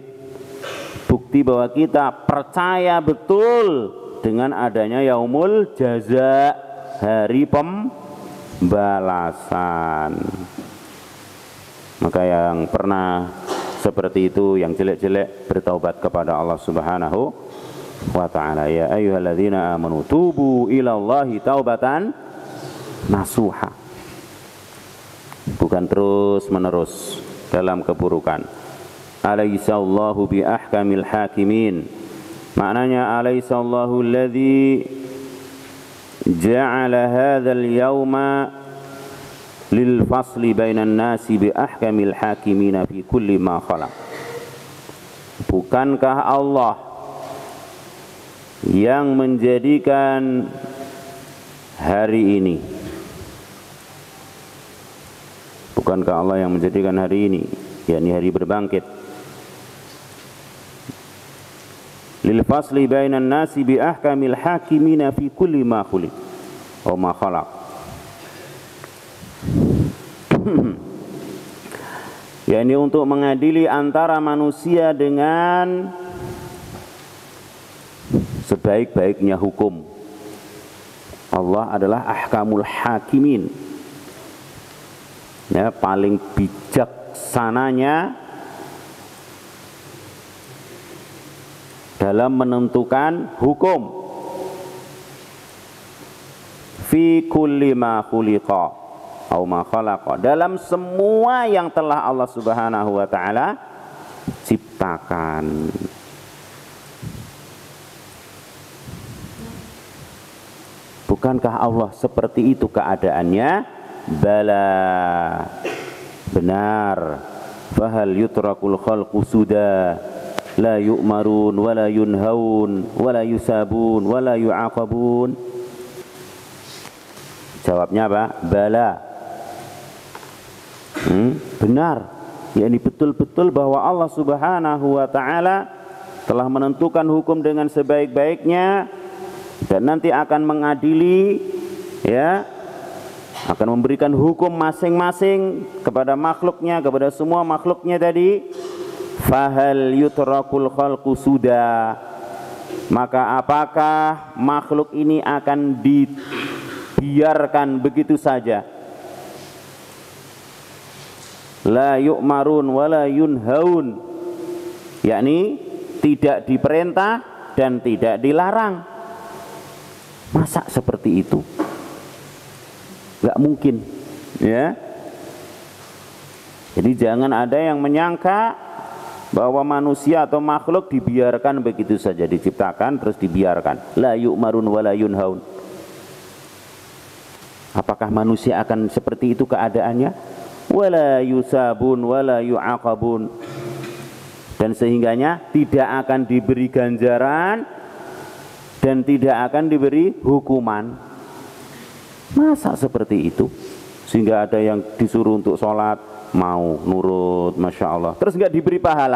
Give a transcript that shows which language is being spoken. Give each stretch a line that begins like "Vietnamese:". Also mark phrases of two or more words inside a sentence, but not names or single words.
Indonesian: Bukti bahwa kita percaya betul dengan adanya
Arabic: يوم الجزاء,
Indonesian: hari pembalasan. Maka yang pernah seperti itu, yang jelek-jelek, bertaubat kepada Allah
Arabic: سبحانه وتعالى. يا أيها الذين آمنوا توبوا إلى الله توبة نصوحا.
Indonesian: Bukan terus menerus dalam keburukan.
Arabic: أليس الله بأحكم الحاكمين. Maknanya أليس الله الذي جعل هذا اليوم للفصل بين الناس بأحكم الحاكمين في كل ما خلق.
Indonesian: Bukankah Allah yang menjadikan hari ini, bukankah Allah yang menjadikan hari ini, yakni hari berbangkit,
Arabic: للفصل بين الناس بأحكم الحاكمين في كل ما خلق وما خلق.
Indonesian: yakni untuk mengadili antara manusia dengan sebaik-baiknya hukum. Allah adalah
Arabic: أحكم الحاكمين,
Indonesian: ya, paling bijaksananya dalam menentukan hukum.
Arabic: في كل ما خلق أو ما خلق,
Indonesian: dalam semua yang telah Allah
Arabic: سبحانه وتعالى
Indonesian: ciptakan. Bukankah Allah seperti itu keadaannya? Bala, benar.
Arabic: فهل يترك الخلق سدى لا يؤمرون ولا ينهون ولا يثابون ولا يعاقبون.
Indonesian: Jawabnya apa? Bala, benar. yakni betul-betul bahwa Allah
Arabic: سبحانه وتعالى
Indonesian: telah menentukan hukum dengan sebaik-baiknya dan nanti akan mengadili, ya, akan memberikan hukum masing-masing kepada makhluknya, kepada semua makhluknya tadi.
Arabic: فهل يترك الخلق سدى,
Indonesian: maka apakah makhluk ini akan dibiarkan begitu saja?
Arabic: لا يؤمرون ولا ينهون,
Indonesian: yakni tidak diperintah dan tidak dilarang. Masa seperti itu? Gak mungkin, ya. Jadi jangan ada yang menyangka bahwa manusia atau makhluk dibiarkan begitu saja, diciptakan terus dibiarkan.
Arabic: لا يؤمرون ولا ينهون.
Indonesian: Apakah manusia akan seperti itu keadaannya?
Arabic: ولا يثابون ولا يعاقبون,
Indonesian: dan sehingganya tidak akan diberi ganjaran dan tidak akan diberi hukuman. Masa seperti itu? Sehingga ada yang disuruh untuk sholat mau nurut,
Arabic: ما شاء الله,
Indonesian: terus nggak diberi pahala.